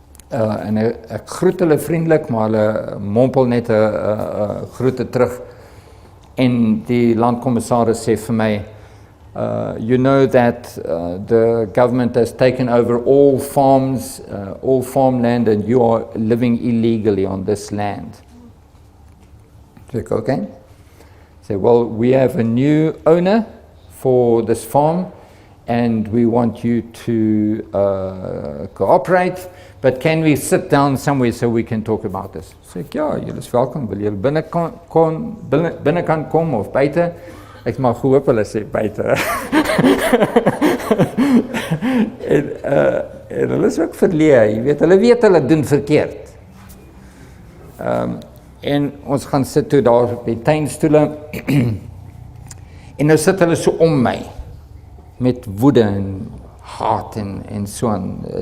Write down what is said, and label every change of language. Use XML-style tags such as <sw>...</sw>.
<af>En ek groet hulle vriendelik, maar hulle mompel net 'n groete terug. En die landkommissaris sê vir my,</af> <en>you know that the government has taken over all farms, all farmland, and you are living illegally on this land. So, okay. So, well, we have a new owner for this farm, and we want you to cooperate, but can we sit down somewhere so we can talk about this?</en> <af>So ek, ja, julle is welkom, wil julle binnekant kom of buite? Ek maar gehoop hulle sê buite. en hulle is ook verleë, jy weet hulle doen verkeerd. En ons gaan sit toe daar op die tuinstoele, en nou sit hulle so om my, met woede en haat en so aan.</af>